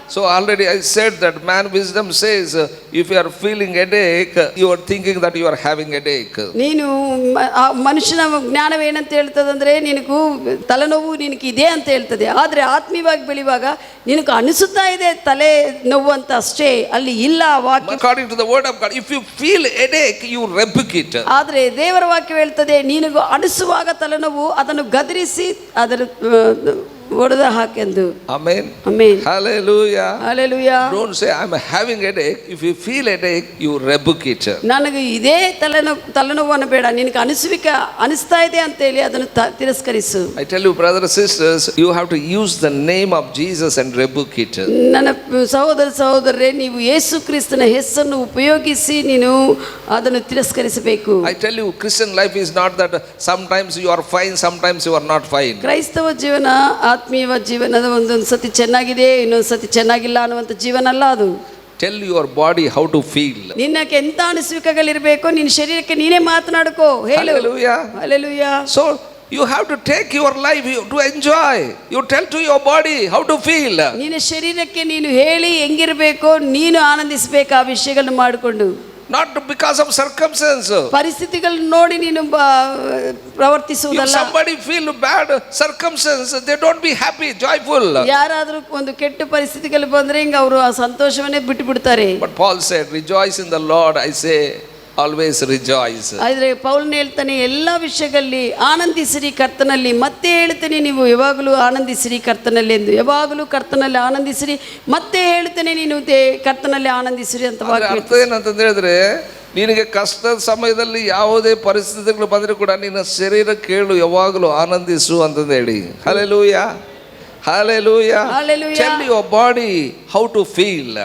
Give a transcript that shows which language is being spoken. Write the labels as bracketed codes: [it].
[en] So already I said that man wisdom says if you are feeling headache you are thinking that you are having headache. [kn] ನೀನು ಮನುಷ್ಯನ ಜ್ಞಾನವೇನಂತ ಹೇಳ್ತದಂದ್ರೆ ನಿನಗೂ ತಲೆನೋವು ನಿನಗೆ ಇದೆ ಅಂತ ಹೇಳ್ತದೆ. ಆದರೆ ಆತ್ಮೀಯವಾಗಿ ಬೆಳೆಯುವಾಗ ನಿನಗೆ ಅನಿಸುತ್ತಾ ಇದೆ ತಲೆ ನೋವು ಅಂತ ಅಷ್ಟೇ, ಅಲ್ಲಿ ಇಲ್ಲ ವಾಕ್ಯ. [en] According to the word of God, if you feel headache you rebuke it. [kn] ಆದರೆ ದೇವರ ವಾಕ್ಯ ಹೇಳ್ತದೆ ನಿನಗೂ ಅನಿಸುವಾಗ ತಲೆನೋವು ಅದನ್ನು ಗದರಿಸಿ ಅದರ ಒಡೆದ ಹಾಕೆಂದು. [en] Amen. Amen. Hallelujah. Hallelujah. Don't say I'm having headache. If you feel headache you rebuke it. [kn] ನನಗೆ ಇದೇ ತಲೆನೋವು ಅನ್ನಬೇಡ, ನಿನಗೆ ಅನಿಸ್ತಾ ಇದೆ ಅಂತ ಹೇಳಿ ಅದನ್ನು ತಿರಸ್ಕರಿಸು. [en] I tell you brothers and sisters, you have to use the name of Jesus and rebuke it. [kn] ನನ್ನ ಸಹೋದರರೇ, ನೀವು ಯೇಸು ಕ್ರಿಸ್ತನ ಹೆಸರನ್ನು ಉಪಯೋಗಿಸಿ ನೀನು ಅದನ್ನು ತಿರಸ್ಕರಿಸಬೇಕು. [en] I tell you Christian life is not that sometimes you are fine, sometimes you are not fine. [kn] ಕ್ರೈಸ್ತವ ಜೀವನ ಆತ್ಮೀಯ ಜೀವನದ ಒಂದೊಂದು ಸತಿ ಚೆನ್ನಾಗಿದೆ, ಇನ್ನೊಂದು ಸತಿ ಚೆನ್ನಾಗಿಲ್ಲ ಅನ್ನುವಂಥ ಜೀವನ ಅಲ್ಲ ಅದು. [en] Tell your body how to feel. [kn] ನಿನ್ನಕ್ಕೆ ಎಂತ ಅನಿಸುವಿಕೆಗಳಿರಬೇಕು ನಿನ್ನ ಶರೀರಕ್ಕೆ ನೀನೇ ಮಾತನಾಡ್ಕೋ, ಹೇಳು. [en] Hallelujah. Hallelujah. So you have to take your life to enjoy. You tell to your body how to feel. [kn] ನಿನ್ನ ಶರೀರಕ್ಕೆ ನೀನು ಹೇಳಿ ಹೆಂಗಿರಬೇಕು, ನೀನು ಆನಂದಿಸಬೇಕು ಆ ವಿಷಯಗಳನ್ನು ಮಾಡಿಕೊಂಡು. [en] Not because of circumstance. [kn] ಪರಿಸ್ಥಿತಿಗಳನ್ನು ನೋಡಿ ನೀನು ಪ್ರವರ್ತಿಸುವುದಲ್ಲ. [en] If somebody feel bad circumstance, they don't be happy, joyful. [kn] ಯಾರಾದರೂ ಒಂದು ಕೆಟ್ಟ ಪರಿಸ್ಥಿತಿಗಳು ಬಂದ್ರೆ ಹಿಂಗ ಅವರು ಆ ಸಂತೋಷವನ್ನೇ ಬಿಟ್ಟು ಬಿಡ್ತಾರೆ. [en] But Paul said, rejoice in the Lord, I say always rejoice. [kn] ಆದರೆ ಪೌಲನು ಹೇಳ್ತಾನೆ ಎಲ್ಲ ವಿಷಯಗಳಲ್ಲಿ ಆನಂದಿಸಿರಿ ಕರ್ತನಲ್ಲಿ. ಮತ್ತೆ ಹೇಳ್ತೇನೆ ನೀವು ಯಾವಾಗಲೂ ಆನಂದಿಸಿರಿ ಕರ್ತನಲ್ಲಿ ಎಂದು. ಯಾವಾಗಲೂ ಕರ್ತನಲ್ಲಿ ಆನಂದಿಸಿರಿ. ಮತ್ತೆ ಹೇಳ್ತೇನೆ ನೀನು ಕರ್ತನಲ್ಲಿ ಆನಂದಿಸಿರಿ ಅಂತ ವಾಕ್ಯ. ಅರ್ಥ ಏನಂತ ಹೇಳಿದ್ರೆ ನಿನಗೆ ಕಷ್ಟದ ಸಮಯದಲ್ಲಿ ಯಾವುದೇ ಪರಿಸ್ಥಿತಿಗಳು ಬಂದರೂ ಕೂಡ ನಿನ್ನ ಶರೀರ ಕೇಳು ಯಾವಾಗಲೂ ಆನಂದಿಸು ಅಂತಂದು ಹೇಳಿ. [en] Hallelujah. Hallelujah. Hallelujah. Tell your body how to feel.